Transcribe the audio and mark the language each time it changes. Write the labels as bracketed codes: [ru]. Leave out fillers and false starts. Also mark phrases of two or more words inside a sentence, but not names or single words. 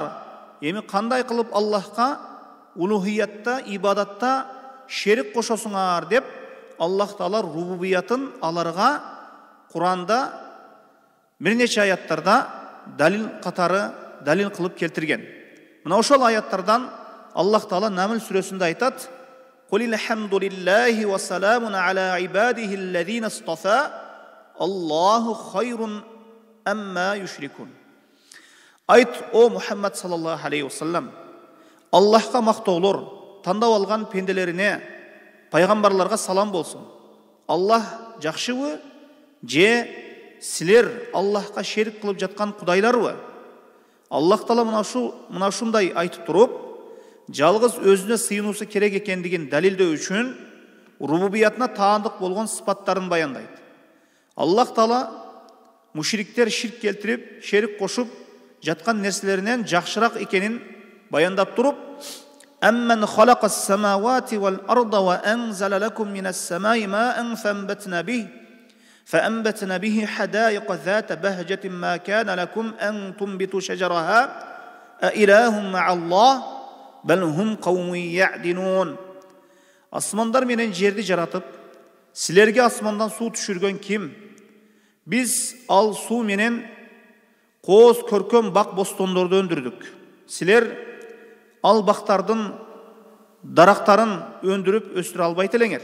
[ky] Эми кандай кылып Аллахка улухиятта, ибадатта шерик кошосуңар деп Аллах Таала рубубиятын аларга Кур'анда бир нече аяттарда далил катары далил кылып келтирген. Мына ошол аяттардан Аллах Таала Намл сүрөсүндө айтат: [ar] "قل الحمد لله وسلام على عباده الذين اصطفى آلله خير أما يشركون." [ky] Айт, о [ar] Мухаммад صلى الله عليه وسلم, [ky] Аллахка мактоолор, тандап алган пенделерине, пайгамбарларга салам болсун. Аллах жакшыбы же силер Аллахка шерик кылып жаткан кудайларбы? Аллах Таала мына ушундай айтып туруп, жалгыз өзүнө сыйынуусу керек экендигин далилдөө үчүн рубубиятына таандык болгон сыпаттарын баяндайт. Аллах Таала мушриктер ширк келтирип, шерик кошуп жаткан нерселеринен жакшыраак экенин баяндап туруп, [ar] "أمن خلق السماوات والأرض وأنزل لكم من السماء ماء فأنبتنا به حدائق ذات بهجة ما كان لكم أن تنبتوا شجرها أإله مع الله بل هم قوم يعدلون." [ky] Asmanlar menen жерди жаратып, силерге асмандан суу түшүргөн ким? Biz ал суу менен кооз көркөм бак бостондорду өндүрдүк. Силер ал бактардын дарактарын өндүрүп өстүрө албайт элеңер.